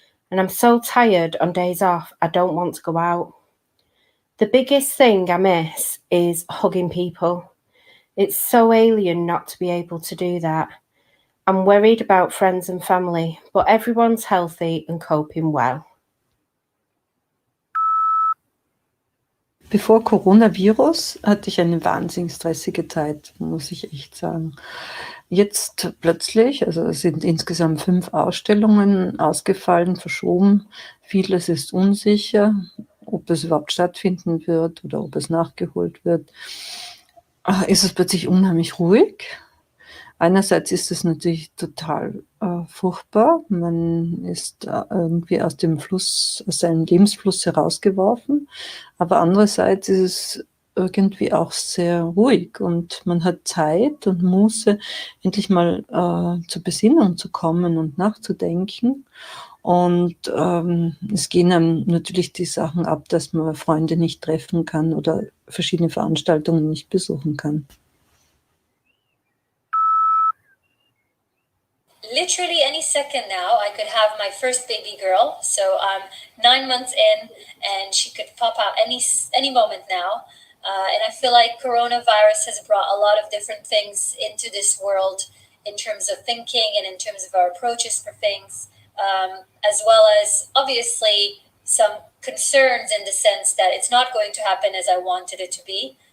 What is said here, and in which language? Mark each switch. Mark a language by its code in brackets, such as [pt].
[en] And I'm so tired on days off, I don't want to go out. The biggest thing I miss is hugging people. It's so alien not to be able to do that. I'm worried about friends and family, but everyone's healthy and coping well. [de] Bevor Coronavirus hatte ich eine wahnsinnig stressige Zeit, muss ich echt sagen. Jetzt plötzlich, also es sind insgesamt 5 Ausstellungen ausgefallen, verschoben. Vieles ist unsicher, ob es überhaupt stattfinden wird oder ob es nachgeholt wird. Ist es plötzlich unheimlich ruhig. Einerseits ist es natürlich total furchtbar. Man ist irgendwie aus seinem Lebensfluss herausgeworfen. Aber andererseits ist es irgendwie auch sehr ruhig und man hat Zeit und Muße, endlich mal zur Besinnung zu kommen und nachzudenken. Und es gehen einem natürlich die Sachen ab, dass man Freunde nicht treffen kann oder verschiedene Veranstaltungen nicht besuchen kann. [en] Literally any second now, I could have my first baby girl. So I'm 9 months in, and she could pop out any moment now. And I feel like coronavirus has brought a lot of different things into this world in terms of thinking and in terms of our approaches for things, as well as obviously some concerns in the sense that it's not going to happen as I wanted it to be.